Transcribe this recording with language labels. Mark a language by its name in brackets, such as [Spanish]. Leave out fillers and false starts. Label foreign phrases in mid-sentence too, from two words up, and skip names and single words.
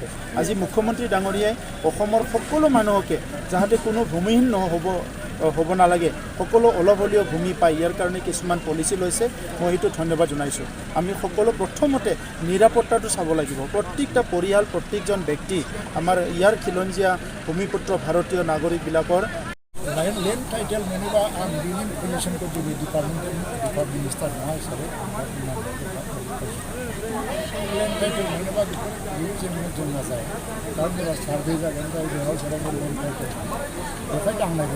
[Assamese] আজি মুখ্যমন্ত্ৰী ডাঙৰীয়াই অসমৰ সকলো মানুহকে যাতে কোনো ভূমিহীন হ'ব নালাগে, সকলো অলপ হ'লেও ভূমি পায়, ইয়াৰ কাৰণে কিছুমান পলিচি লৈছে, মই সেইটো ধন্যবাদ জনাইছোঁ। আমি সকলো প্ৰথমতে নিৰাপত্তাটো চাব লাগিব। প্ৰত্যেকটা পৰিয়াল, প্ৰত্যেকজন ব্যক্তি আমাৰ ইয়াৰ খিলঞ্জীয়া ভূমিপুত্ৰ ভাৰতীয় নাগৰিকবিলাকৰ [English] land title [Bodo] मोनोबा आं बिनि इनफरमेशनखौ दिनै [English] department minister [Bodo] नङा हिसाबै [English] land title [Bodo] मोनोबा बेयो जेंना जाया, कारन सार्भे जागोन बेयाव सोरबा [English] land title [Bodo] बेखाय दांनांगोन।